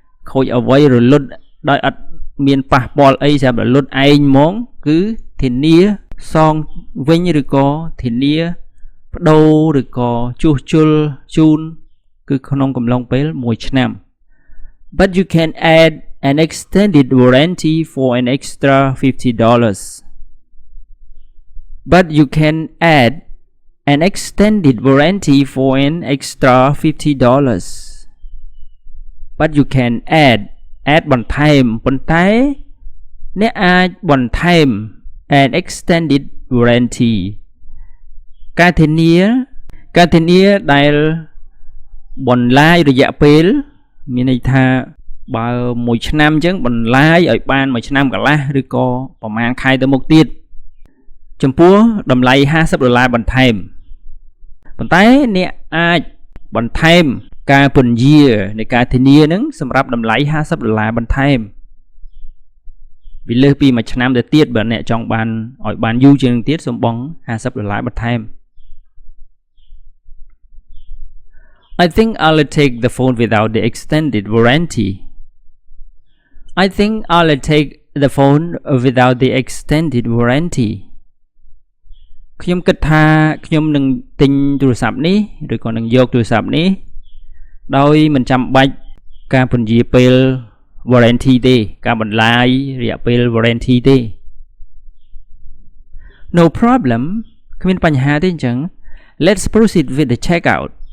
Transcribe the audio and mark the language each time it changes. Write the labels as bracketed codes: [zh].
[km] ខូចអ្វីរលត់ដោយអត់មានប៉ះពាល់អីសម្រាប់រលត់ឯងហ្មងគឺធានាសងវិញឬក៏ធានាបដូរឬក៏ជួសជុលជូនគឺក្នុងកំឡុងពេល1ឆ្នាំ [en] But you can add an extended warranty for an extra $50. But you can add an extended warranty for an extra $50. But you can add [km] បន្ថែមប៉ុន្តែអ្នកអាចបន្ថែម [en] an extended warranty [km] ការធានាដែលបន្លាយរយៈពេលមានន័យថាបើ1ឆ្នាំអញ្ចឹងបន្លាយឲ្យបាន1ឆ្នាំកន្លះឬក៏ប្រហែលខែទៅមុខទៀតចំពោះតម្លៃ$50បន្ថែម ប៉ុន្តែអ្នកអាចបន្ថែមការពន្យានៃការធានានឹងសម្រាប់តម្លៃ$50បន្ថែម វាលើសពី1ឆ្នាំទៅទៀតបើអ្នកចង់បានឲ្យបានយូរជាងនឹងទៀតសូមបង់$50បន្ថែម [en] I think I'll take the phone without the extended warranty. I think I'll take the phone without the extended warranty. [km] ខ្ញុំគិតថាខ្ញុំនឹងទិញទូរស័ព្ទនេះឬក៏នឹងយកទូរស័ព្ទនេះដោយមិនចាំបាច់ការពន្យាពេល warranty ទេការបន្លាយរយៈពេល warranty ទេ [en] No problem [km] គ្មានបញ្ហាទេអញ្ចឹង [en] Let's proceed with the checkout.